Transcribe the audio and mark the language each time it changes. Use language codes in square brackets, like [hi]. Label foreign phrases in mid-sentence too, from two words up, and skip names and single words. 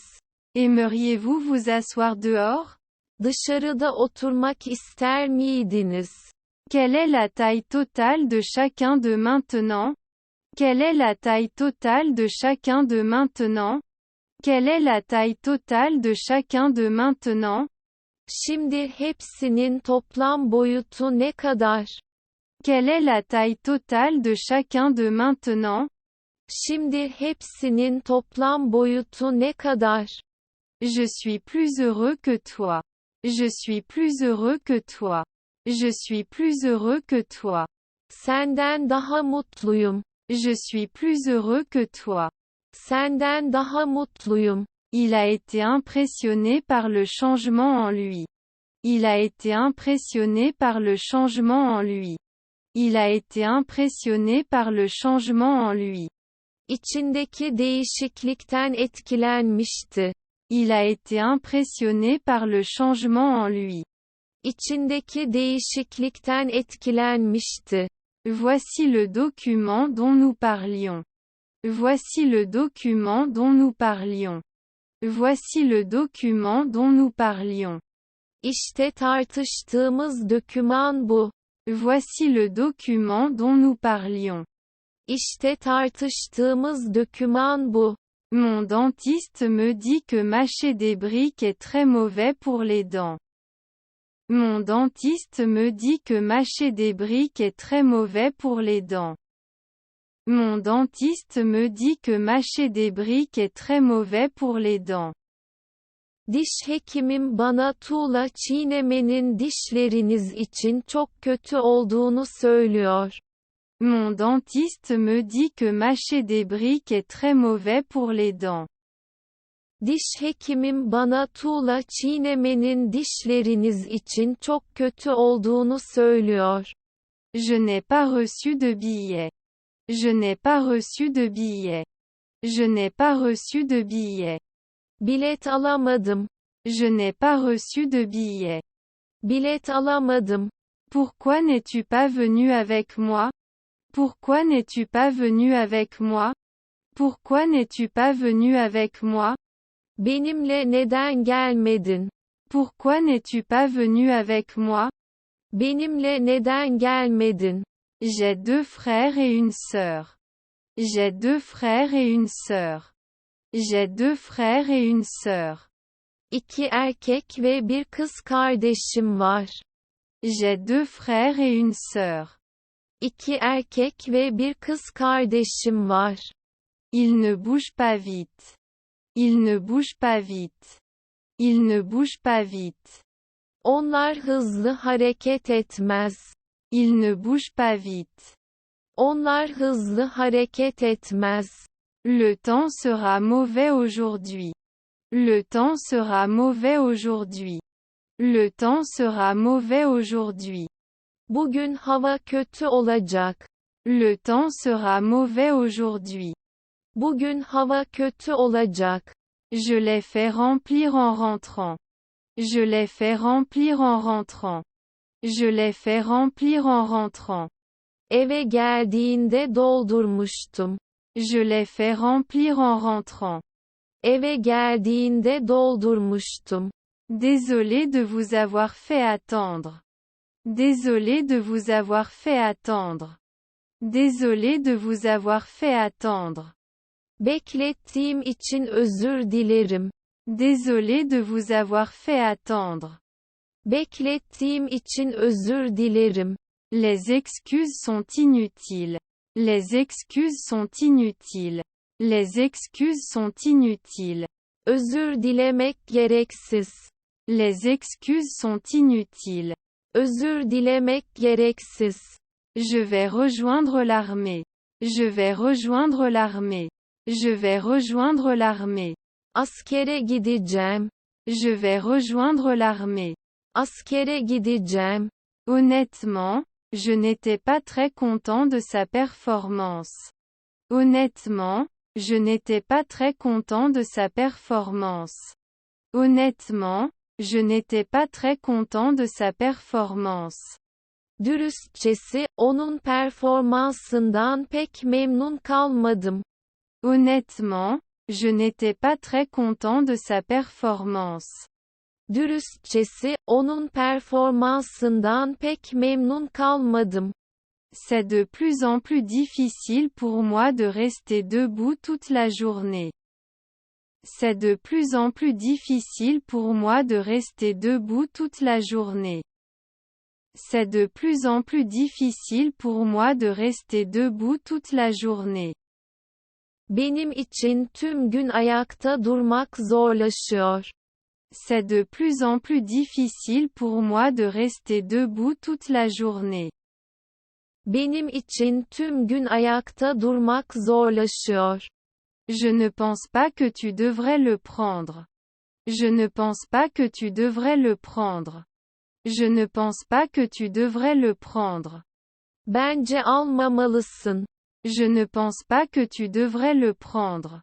[fr] Aimeriez-vous vous asseoir dehors? [tr] Dışarıda oturmak ister miydiniz? [fr] Quelle est la taille totale de chacun de maintenant? Quelle est la taille totale de chacun de maintenant? Quelle est la taille totale de chacun de maintenant? [tr] Şimdi hepsinin toplam boyutu ne kadar? [fr] Quelle est la taille totale de chacun de maintenant? [tr] Şimdi hepsinin toplam boyutu ne kadar? [fr] Je suis plus heureux que toi. Je suis plus heureux que toi. Je suis plus heureux que toi. [tr] Senden daha mutluyum. [fr] Je suis plus heureux que toi. [tr] Senden daha mutluyum. [fr] Il a été impressionné par le changement en lui. Il a été impressionné par le changement en lui. Il a été impressionné par le changement en lui. [tr] İçindeki değişiklikten etkilenmişti. [fr] Il a été impressionné par le changement en lui. [tr] İçindeki değişiklikten etkilenmişti. [fr] Voici le document dont nous parlions. Voici le document dont nous parlions. Voici le document dont nous parlions. [tr] İşte tartıştığımız doküman bu. [fr] Voici le document dont nous parlions. [tr] İşte tartıştığımız doküman bu. [fr] Mon dentiste me dit que mâcher des briques est très mauvais pour les dents. Mon dentiste me dit que mâcher des briques est très mauvais pour les dents. Mon dentiste me dit que mâcher des briques est très mauvais pour les dents. [tr] Diş hekimim bana tuğla çiğnemenin dişleriniz için çok kötü olduğunu söylüyor. [fr] Mon dentiste me dit que mâcher des briques est très mauvais pour les dents. [tr] Diş hekimim bana tuğla çiğnemenin dişleriniz için çok kötü olduğunu söylüyor. [fr] Je n'ai pas reçu de billet. Je n'ai pas reçu de billet. Je n'ai pas reçu de billet. [tr] Bilet alamadım. [fr] Je n'ai pas reçu de billet. [tr] Bilet alamadım. [fr] Pourquoi n'es-tu pas venu avec moi? Pourquoi n'es-tu pas venu avec moi? Pourquoi n'es-tu pas venu avec moi? [tr] Benimle neden gelmedin? [fr] Pourquoi n'es-tu pas venu avec moi? [tr] Benimle neden gelmedin? [fr] J'ai deux frères et une sœur. J'ai deux frères et une sœur. J'ai deux frères et une sœur. [tr] İki erkek ve bir kız kardeşim var. [fr] J'ai deux frères et une sœur. [tr] İki erkek ve bir kız kardeşim var. [fr] Il ne bouge pas vite. Il ne bouge pas vite. Il ne bouge pas vite. [tr] Onlar hızlı hareket etmez. [fr] Il ne bouge pas vite. [tr] Onlar hızlı hareket etmez. [fr] Le temps sera mauvais aujourd'hui. Le temps sera mauvais aujourd'hui. Le temps sera mauvais aujourd'hui. [tr] Bugün hava kötü olacak. [fr] Le temps sera mauvais aujourd'hui. [tr] Bugün hava kötü olacak. [fr] Je l'ai fait remplir en rentrant. Je l'ai fait remplir en rentrant. Je l'ai fait remplir en rentrant. [tr] Eve geldiğinde doldurmuştum. [fr] Je l'ai fait remplir en rentrant. [tr] Eve geldiğinde doldurmuştum. [fr] Désolé de vous avoir fait attendre. Désolé de vous avoir fait attendre. Désolé de vous avoir fait attendre. [tr] Beklettiğim için özür dilerim. [fr] Désolé de vous avoir fait attendre. [tr] Beklettiğim için özür dilerim. [fr] Les excuses sont inutiles. Les excuses sont inutiles. Les excuses sont inutiles. [tr] Özür dilemek gereksiz. [fr] Les excuses sont inutiles. [tr] Özür dilemek gereksiz. [fr] Je vais rejoindre l'armée. Je vais rejoindre l'armée. Je vais rejoindre l'armée. [tr] Askere gideceğim. [fr] Je vais rejoindre l'armée. [tr] Askere gideceğim. [fr] Honnêtement, je n'étais pas très content de sa performance. Honnêtement, je n'étais pas très content de sa performance. Honnêtement, je n'étais pas très content de sa performance. [tr] Dürüstçesi, onun performansından pek memnun kalmadım. [fr] Honnêtement, je n'étais pas très content de sa performance. [tr] Dürüstçesi, onun performansından pek memnun kalmadım. [fr] C'est de plus en plus difficile pour moi de rester debout toute la journée. C'est de plus en plus difficile pour moi de rester debout toute la journée. C'est de plus en plus difficile pour moi de rester debout toute la journée. [tr] Benim için tüm gün ayakta durmak zorlaşıyor. [fr] C'est de plus en plus difficile pour moi de rester debout toute la journée. [tr] Benim için tüm gün ayakta durmak zorlaşıyor. [fr] Je ne pense pas que tu devrais le prendre. Je ne pense pas que tu devrais le prendre. Je ne pense pas que tu devrais le prendre. [tr] Bence almamalısın. [fr] Je ne pense pas que tu devrais le prendre.